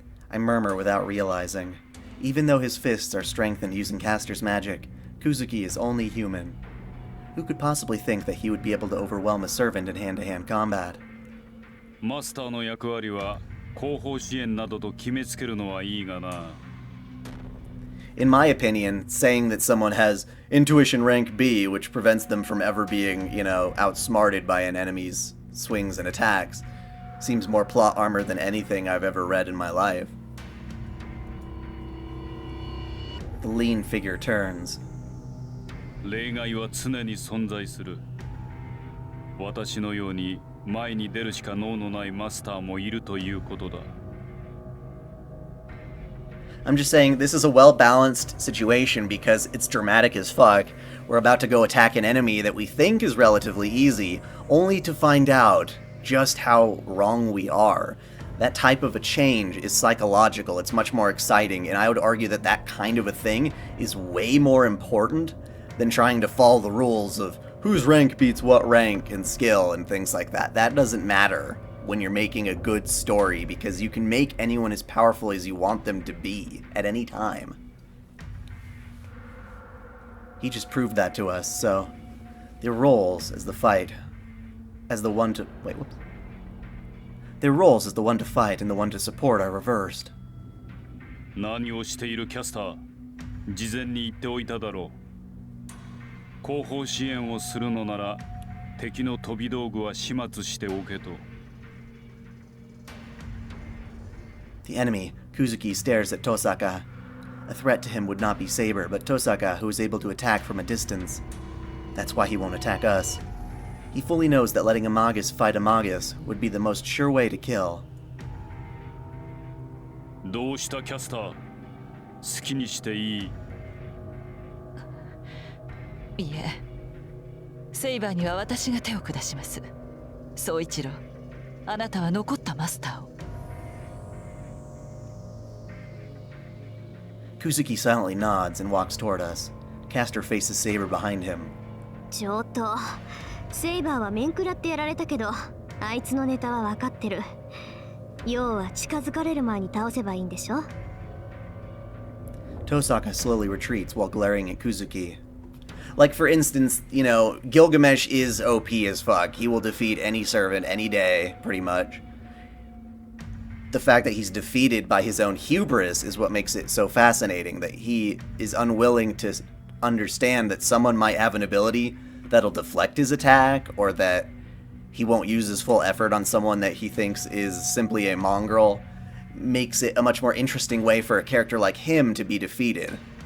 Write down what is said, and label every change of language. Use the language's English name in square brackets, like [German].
[English] I murmur without realizing. Even though his fists are strengthened using caster's magic, Kuzuki is only human. Who could possibly think that he would be able to overwhelm a servant in hand-to-hand combat? [Japanese] マスターの役割は後方支援などと決めつけるのはいいがな。 [English] In my opinion, saying that someone has intuition rank B, which prevents them from ever being, outsmarted by an enemy's swings and attacks, seems more plot armor than anything I've ever read in my life. The lean figure turns. [Japanese] 例外は常に存在する。私のように前に出るしか能のないマスターもいるということだ。 [English] I'm just saying this is a well-balanced situation because it's dramatic as fuck. We're about to go attack an enemy that we think is relatively easy, only to find out just how wrong we are. That type of a change is psychological, it's much more exciting, and I would argue that that kind of a thing is way more important than trying to follow the rules of whose rank beats what rank and skill and things like that. That doesn't matter when you're making a good story, because you can make anyone as powerful as you want them to be at any time. He just proved that to us, so their roles as the fight, as the one to their roles as the one to fight and the one to support are reversed. [Japanese] 何をしているキャスター、事前に言っておいただろう。後方支援をするのなら敵の飛び道具は始末しておけと。 [English] The enemy, Kuzuki, stares at Tosaka. A threat to him would not be Saber, but Tosaka, who is able to attack from a distance. That's why he won't attack us. He fully knows that letting a Magus fight a Magus would be the most sure way to kill. [Japanese] どうしたキャスター、好きにしていい。いえ、セイバーには私が手を下します。宗一郎、あなたは残ったマスターを。 [English] Kuzuki silently nods and walks toward us. Caster faces Saber behind him. [Japanese] ちょっとセイバーは面食らってやられたけど、あいつのネタは分かってる。要は近づかれる前に倒せばいいんでしょ。 [English] Tosaka slowly retreats while glaring at Kuzuki. Like, for instance, Gilgamesh is OP as fuck. He will defeat any servant any day, pretty much. The fact that he's defeated by his own hubris is what makes it so fascinating, that he is unwilling to understand that someone might have an ability that'll deflect his attack, or that he won't use his full effort on someone that he thinks is simply a mongrel, makes it a much more interesting way for a character like him to be defeated.